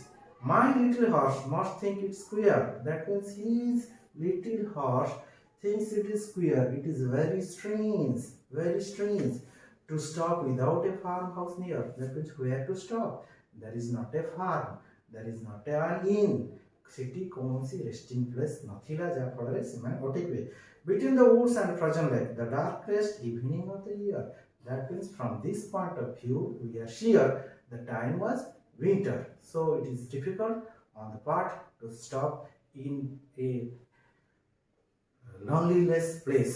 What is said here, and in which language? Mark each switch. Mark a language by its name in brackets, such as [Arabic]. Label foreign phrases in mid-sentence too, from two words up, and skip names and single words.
[English] My little horse must think it's queer. That means his little horse thinks it is queer. It is very strange to stop without a farmhouse near. That means where to stop? There is not a farm. There is not an inn. [Odia] ସେଠି କୌଣସି [English] resting place [Odia] ନଥିଲା ଯାହାଫଳରେ ସେମାନେ ଅଟକିବେ [English] between the woods and frozen lake the darkest evening of the year. That means from this point of view we are sure the time was winter, so it is difficult on the part to stop in a loneliness place.